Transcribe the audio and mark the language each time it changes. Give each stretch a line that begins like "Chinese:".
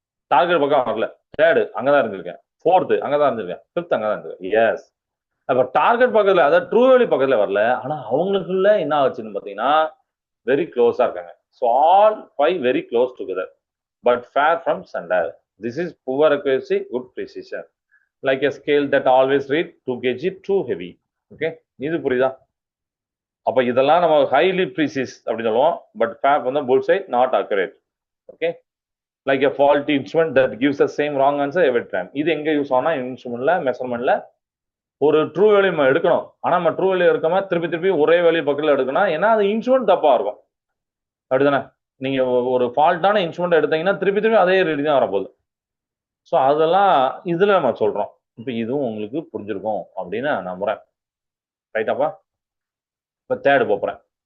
Tamil: Target பக்கம் வரல. Third அங்கதான் இருந்திருக்கேன். ஃபோர்த்து அங்கதான் இருந்திருக்கேன். ஃபிஃப்த் அங்கதான் இருந்திருக்கேன். எஸ். அப்ப டார்கெட் பக்கத்துல, அதாவது ட்ரூ வேல்யூ பக்கத்துல வரல. ஆனா அவங்களுக்குள்ள என்ன ஆச்சுன்னு பாத்தீங்கன்னா வெரி க்ளோஸா இருக்காங்க.
English: So all five very close together but far from centre. This is poor accuracy, good precision. Like a scale that always read 2 kg too heavy.
Tamil: Okay, இது புரியுதா? அப்ப இதெல்லாம் நம்ம ஹைலி ப்ரீசிஸ் அப்படின்னு சொல்லுவோம்.
English: But ஃபேப் வந்து புல் சைட் not accurate. Okay, like a faulty instrument that gives the same wrong answer every time.
Tamil: இது எங்க யூஸ் ஆனா இன்ஸ்ட்ருமெண்ட்ல, மெஷர்மெண்ட்ல. ஒரு ட்ரூ வேல்யூ நம்ம எடுக்கணும். ஆனா நம்ம ட்ரூ வேல்யூ எடுக்காம திருப்பி திருப்பி ஒரே வேல்யூ பக்கத்துல எடுக்கணும். ஏன்னா அது இன்ஸ்ட்ருமெண்ட் தப்பா இருக்கும். அப்படிதானே? நீங்க ஒரு ஃபால்ட்டான இன்ஸ்ட்ருமெண்ட் எடுத்தீங்கன்னா திருப்பி திருப்பி அதே ரீடி தான் வரப்போகுது. ஸோ அதெல்லாம் இதுல நம்ம சொல்றோம். இப்ப இதுவும் உங்களுக்கு புரிஞ்சிருக்கும் அப்படின்னு நான் நம்புறேன். ரைட்டாப்பா? இப்ப தேர்டு போறேன்.